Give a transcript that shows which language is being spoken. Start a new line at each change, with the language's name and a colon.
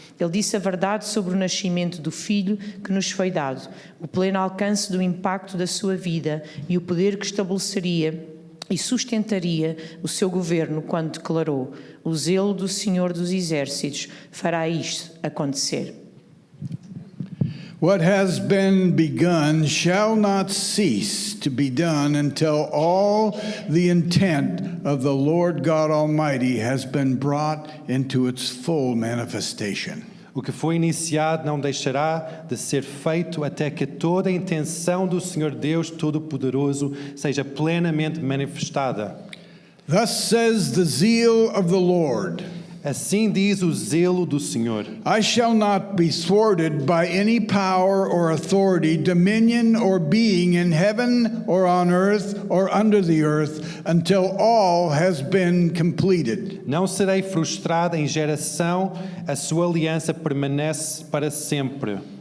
Portuguese: Ele disse a verdade sobre o nascimento do Filho que nos foi dado, o pleno alcance do impacto da sua vida e o poder que estabeleceria e sustentaria o seu governo quando declarou: o zelo do Senhor dos Exércitos fará isto acontecer.
English: What has been begun shall not cease to be done until all the intent of the Lord God Almighty has been brought into its full manifestation.
Portuguese: O que foi iniciado não deixará de ser feito até que toda a intenção do Senhor Deus Todo-Poderoso seja plenamente manifestada.
English: Thus says the zeal of the Lord.
Portuguese: Assim diz o zelo do Senhor.
English: I shall not be thwarted by any power or authority, dominion or being in heaven or on earth or under the earth, until all has been completed.
Portuguese: Não serei frustrado em geração, a sua aliança permanece para sempre.